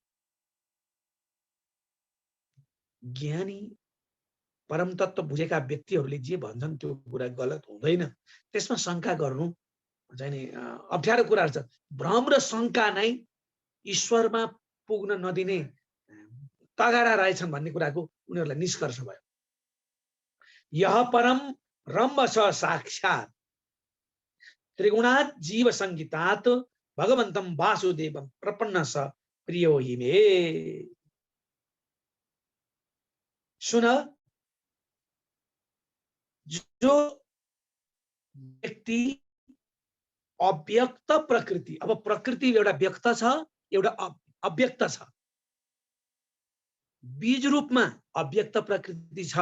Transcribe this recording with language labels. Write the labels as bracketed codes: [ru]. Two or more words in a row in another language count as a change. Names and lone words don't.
[ne] ज्ञानी परम तत्व बुझेका व्यक्तिहरूले जे भन्छन् त्यो कुरा गलत हुँदैन, त्यसमा शंका गर्नु चाहिँ नि अप्ठ्यारो कुराहरू छ। भ्रम र शंका नै ईश्वरमा पुग्न नदिने तगारा रहेछन् भन्ने कुराको उनीहरूलाई निष्कर्ष भयो। [sa] यह परम ब्रह्म छ साक्षात् त्रिगुणात् जीव संगीतात भगवन्तं वासुदेवं प्रपन्न स प्रियो हि मे। [ne] सुन, जो व्यक्ति अव्यक्त प्रकृति, अब प्रकृति एउटा व्यक्त छ, एउटा अव्यक्त छ, बीज रूपमा अव्यक्त प्रकृति छ।